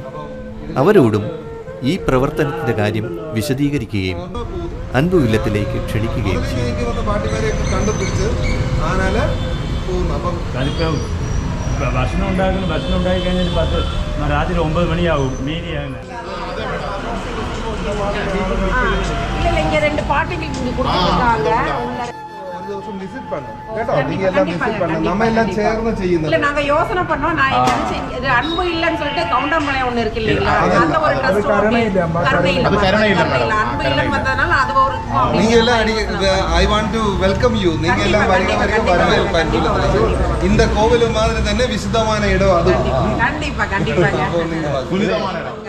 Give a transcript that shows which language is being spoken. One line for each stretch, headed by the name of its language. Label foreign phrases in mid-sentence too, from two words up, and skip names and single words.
Malayalam: അവരോടും ഈ പ്രവർത്തനത്തിന്റെ കാര്യം വിശദീകരിക്കുകയും അൻപുവില്ലത്തിലേക്ക് ക്ഷണിക്കുകയും ചെയ്യും. ഭക്ഷണം ഉണ്ടാക്കി കഴിഞ്ഞാൽ രാത്രി 9 മണിയാവും മീനിയാണ്.
Tamil: விசிட் பண்ணோம் கேட்டோ நீங்க எல்லாம் விசிட் பண்ணோம் நம்ம எல்லாம் சேர்ந்து ചെയ്യുന്നത് இல்ல நாங்க யோசனை பண்ணோம் நான் இது அன்பு இல்லன்னு சொல்லிட்டு கவுண்டமலை ஒன்னு இருக்கு இல்லீங்களா அந்த ஒரு ட்ரஸ்ட் கருணை இல்ல அன்பு இல்லன்னு வந்ததனால அது ஒரு நீங்க எல்லாம்
English: I want to welcome you
Tamil: நீங்க எல்லாம் வரவேற்பு இந்த கோவில் மாதிரி
Malayalam: തന്നെ വിശുദ്ധமான ഇടം അത്
Tamil: கண்டிப்பா கண்டிப்பாங்க புனிதமான இடம்